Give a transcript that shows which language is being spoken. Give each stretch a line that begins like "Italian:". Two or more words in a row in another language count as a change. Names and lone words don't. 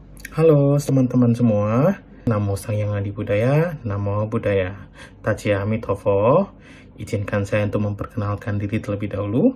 Indonesian: Halo teman-teman semua,
Sanskrit: Namo Sang Hyang Adi Budaya, Namo Buddhaya.
Chinese: 大家 弥陀佛,
Indonesian: izinkan saya untuk memperkenalkan diri terlebih dahulu.